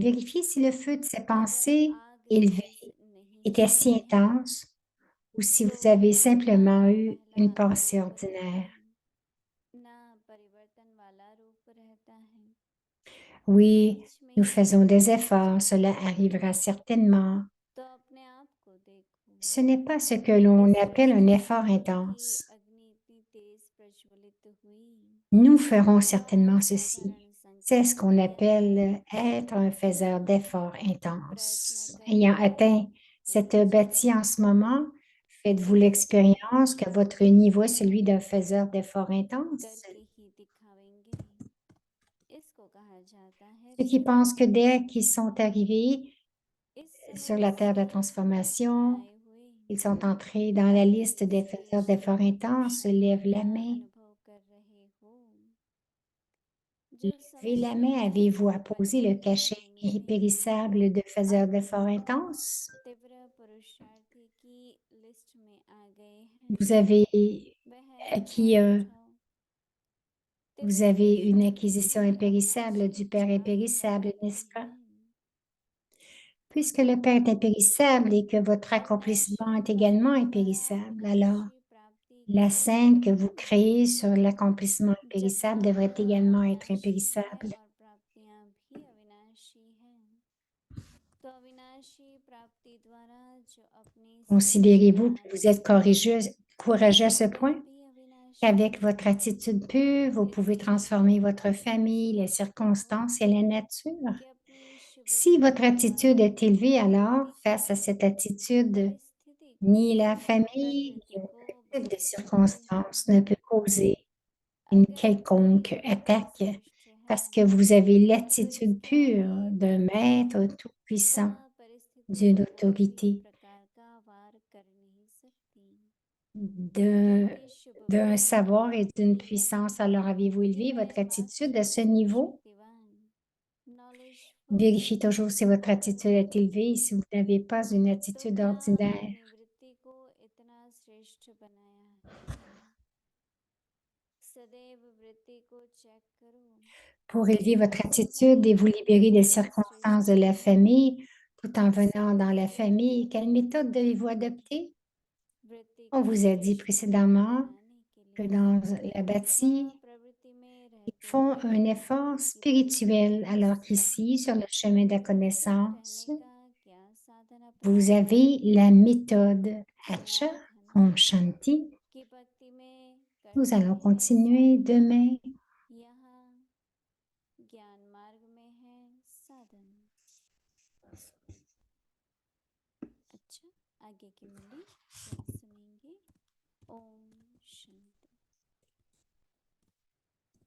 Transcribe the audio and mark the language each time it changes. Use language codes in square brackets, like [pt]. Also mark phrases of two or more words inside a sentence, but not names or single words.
[fr] Vérifiez si le feu de ces pensées élevées était si intense ou si vous avez simplement eu une pensée ordinaire. Oui, nous faisons des efforts, cela arrivera certainement. [hi] तो अपने आप को देखो [fr] Ce n'est pas ce que l'on appelle un effort intense. [hi] अग्नि इतनी तेज प्रज्वलित हुई [fr] Nous ferons certainement ceci. C'est ce qu'on appelle être un faiseur d'efforts intenses. Ayant atteint cette bâtie en ce moment, faites-vous l'expérience que votre niveau est celui d'un faiseur d'efforts intenses. [hi] करके ही दिखावेंगे इसको कहा जाता है [fr] Ceux qui pensent que dès qu'ils sont arrivés [hi] इस [fr] sur [hi] समय [fr] la terre de la [hi] से [fr] transformation, [hi] आए हुए [fr] ils sont entrés dans la liste des faiseurs d'efforts intenses, lève la main. [hi] अनुभव कर रहे हो जो [fr] Levez la main, avez-vous apposé le cachet impérissable de faiseur d'efforts intenses? [hi] तीव्र पुरुषार्थी की लिस्ट में आ गए [fr] Vous [hi] हैं [fr] avez [hi] वह [fr] acquis, [hi] उठाओ [fr] vous avez une acquisition impérissable du Père impérissable, n'est-ce pas? Puisque le Père est impérissable et que votre accomplissement est également impérissable, alors la scène que vous créez sur l'accomplissement impérissable devrait également être impérissable. [hi] और प्राप्तियां भी अविनाशी हैं तो अविनाशी प्राप्ति द्वारा जो अपनी [fr] Considérez-vous que vous êtes courageux à ce point [hi] भी अविनाशी [fr] qu'avec votre attitude pure, vous pouvez transformer votre famille, les circonstances et la nature. [hi] कि अपनी शुभ [fr] Si votre attitude est élevée, alors, face à cette attitude, [hi] परिस्थिति [fr] ni la famille, ni aucun type de circonstance ne peut causer une quelconque attaque parce que vous avez l'attitude pure d'un maître tout-puissant, d'une autorité, [hi] प्रकार का वार कर नहीं सकती [fr] d'un savoir et d'une puissance. Alors, avez-vous élevé votre attitude à ce niveau? Vérifiez toujours si votre attitude est élevée et si vous n'avez pas une attitude ordinaire. [hi] वृत्ति को इतना श्रेष्ठ बनाया है सदैव वृत्ति को चेक करो [fr] Pour élever votre attitude et vous libérer des circonstances de la famille, tout en venant dans la famille, quelle méthode devez-vous adopter? [hi] वृत्ति [fr] On [hi] को [fr] vous a dit précédemment que dans la bâtie, [hi] प्रवृत्ति में [fr] ils [hi] रहते [fr] font un effort spirituel, alors qu'ici, sur le chemin de la connaissance, [hi] का क्या साधन [fr] vous avez la méthode Hacha [hi] ओम शांति. की भक्ति में [fr] Nous allons continuer demain. [hi] यहाँ ज्ञान मार्ग में है साधन अच्छा आगे की मुरली सुनेंगे ओम शांति